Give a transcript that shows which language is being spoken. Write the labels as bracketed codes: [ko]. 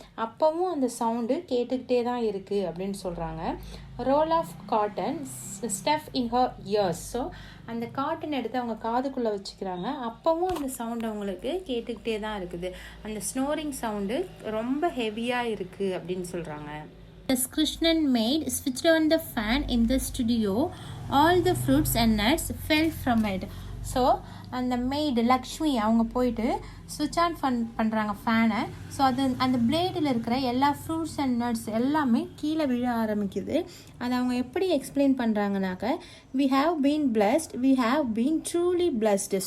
[ta] அப்போவும் அந்த சவுண்டு கேட்டுக்கிட்டே தான் இருக்குது அப்படின்னு சொல்கிறாங்க. [en] Roll of cotton stuff in her ears. [ta] So அந்த காட்டன் எடுத்து அவங்க காதுக்குள்ளே வச்சுக்கிறாங்க. அப்போவும் அந்த சவுண்ட் அவங்களுக்கு கேட்டுக்கிட்டே தான் இருக்குது. அந்த ஸ்னோரிங் சவுண்டு ரொம்ப ஹெவியாக இருக்குது அப்படின்னு சொல்கிறாங்க. [en] As Krishnan maid switched on the fan in the studio, all the fruits and nuts fell from it. [ta] So அந்த மெய்டு லக்ஷ்மி அவங்க போயிட்டு சுவிட்ச் ஆன் பண்ணுறாங்க ஃபேனை. ஸோ அது அந்த பிளேடில் இருக்கிற எல்லா ஃப்ரூட்ஸ் அண்ட் நட்ஸ் எல்லாமே கீழே விழ ஆரம்பிக்குது. அதை அவங்க எப்படி explain பண்ணுறாங்கனாக்க, [en] We have been blessed, we have been truly blessed.